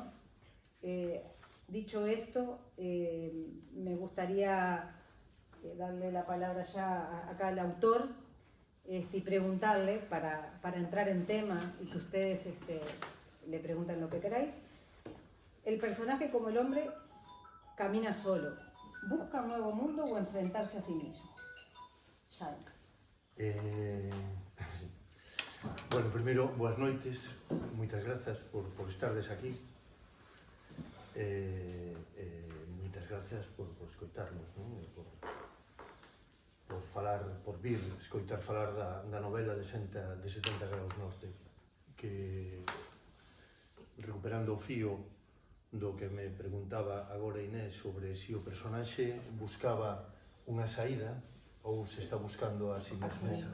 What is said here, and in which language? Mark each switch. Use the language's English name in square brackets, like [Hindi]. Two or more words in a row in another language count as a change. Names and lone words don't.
[Spanish] Dicho esto, me gustaría darle la palabra ya acá al autor y preguntarle, para entrar en tema y que ustedes le pregunten lo que queráis. El personaje, como el hombre, camina solo. ¿Busca un nuevo mundo o enfrentarse a sí mismo? [Galician] Bueno, primeiro, boas noites, moitas grazas por estardes aquí, moitas grazas por escoitarnos, non? Por falar, por vir, escoitar falar da novela de 70 graus norte, que, recuperando o fío do que me preguntaba agora Inés sobre si o personaxe buscaba unha saída ou se está buscando a si mesmo.